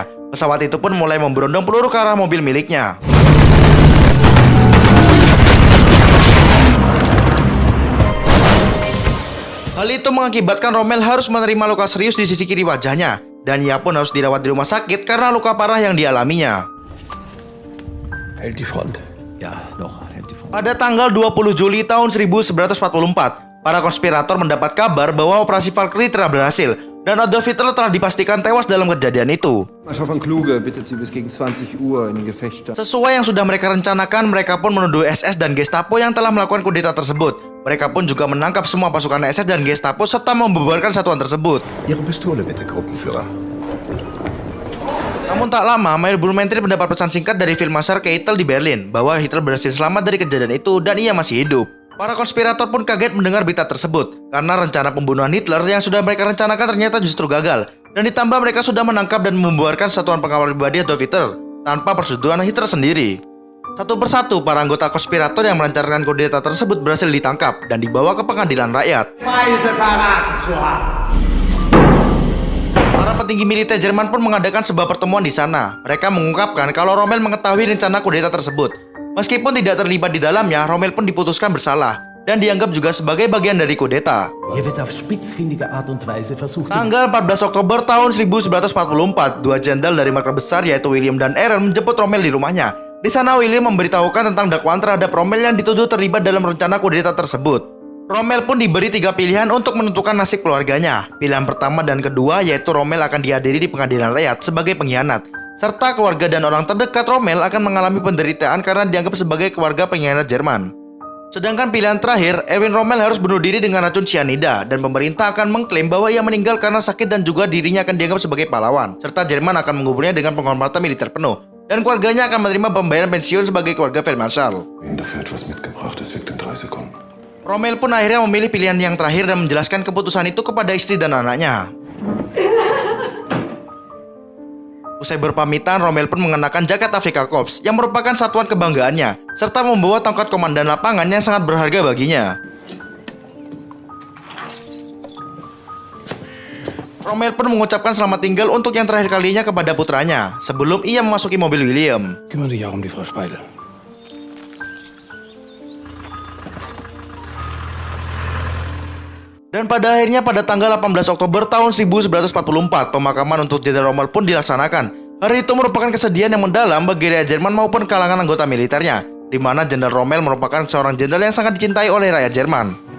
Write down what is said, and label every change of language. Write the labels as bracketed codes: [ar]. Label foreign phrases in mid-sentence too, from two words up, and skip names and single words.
[id] Pesawat itu pun mulai memberondong peluru ke arah mobil miliknya. Hal itu mengakibatkan Rommel harus menerima luka serius di sisi kiri wajahnya, dan ia pun harus dirawat di rumah sakit karena luka parah yang dialaminya. [de] Hält die Front. Ja, noch, hält die Front. [id] Pada tanggal 20 Juli tahun 1944, para konspirator mendapat kabar bahwa operasi Valkyrie telah berhasil dan Adolf Hitler telah dipastikan tewas dalam kejadian itu. [de] Marschall von Kluge bittet sie bis gegen 20 Uhr in Gefecht. [id] Sesuai yang sudah mereka rencanakan, mereka pun menuduh SS dan Gestapo yang telah melakukan kudeta tersebut. Mereka pun juga menangkap semua pasukan SS dan Gestapo serta membubarkan satuan tersebut. [de] Ihre Pistole bitte, Gruppenführer. [id] Namun tak lama, Meyer Blumentritt mendapat pesan singkat dari Feldmarschall Keitel di Berlin bahwa Hitler berhasil selamat dari kejadian itu dan ia masih hidup. Para konspirator pun kaget mendengar berita tersebut karena rencana pembunuhan Hitler yang sudah mereka rencanakan ternyata justru gagal, dan ditambah mereka sudah menangkap dan membubarkan satuan pengawal pribadi Adolf Hitler tanpa persetujuan Hitler sendiri. Satu persatu para anggota konspirator yang melancarkan kudeta tersebut berhasil ditangkap dan dibawa ke pengadilan rakyat. [de] Weise verraten zu haben. [id] Para petinggi militer Jerman pun mengadakan sebuah pertemuan di sana. Mereka mengungkapkan kalau Rommel mengetahui rencana kudeta tersebut. Meskipun tidak terlibat di dalamnya, Rommel pun diputuskan bersalah dan dianggap juga sebagai bagian dari kudeta. [de] Hier wird auf spitzfindige Art und Weise versucht, [id] Tanggal 14 Oktober tahun 1944, dua jenderal dari markas besar yaitu William dan Aaron menjemput Rommel di rumahnya. Di sana William memberitahukan tentang dakwaan terhadap Rommel yang dituduh terlibat dalam rencana kudeta tersebut. Rommel pun diberi 3 pilihan untuk menentukan nasib keluarganya. Pilihan pertama dan kedua yaitu Rommel akan dihadiri di pengadilan rakyat sebagai pengkhianat, serta keluarga dan orang terdekat Rommel akan mengalami penderitaan karena dianggap sebagai keluarga pengkhianat Jerman. Sedangkan pilihan terakhir, Erwin Rommel harus bunuh diri dengan racun cyanida dan pemerintah akan mengklaim bahwa ia meninggal karena sakit dan juga dirinya akan dianggap sebagai pahlawan, serta Jerman akan menguburnya dengan penghormatan militer penuh dan keluarganya akan menerima pembayaran pensiun sebagai keluarga Feldmarschall. [de] Dafür etwas mitgebracht, es wirkt in 3 Sekunden. [id] Rommel pun akhirnya memilih pilihan yang terakhir dan menjelaskan keputusan itu kepada istri dan anaknya. Usai berpamitan, Rommel pun mengenakan jaket Afrika Korps yang merupakan satuan kebanggaannya, serta membawa tongkat komandan lapangan yang sangat berharga baginya. Rommel pun mengucapkan selamat tinggal untuk yang terakhir kalinya kepada putranya, sebelum ia memasuki mobil William. [de] kümmere dich auch um die Frau Speidel. [id] Dan pada akhirnya pada tanggal 18 Oktober tahun 1944, pemakaman untuk Jenderal Rommel pun dilaksanakan. Hari itu merupakan kesedihan yang mendalam bagi rakyat Jerman maupun kalangan anggota militernya, di mana Jenderal Rommel merupakan seorang jenderal yang sangat dicintai oleh rakyat Jerman.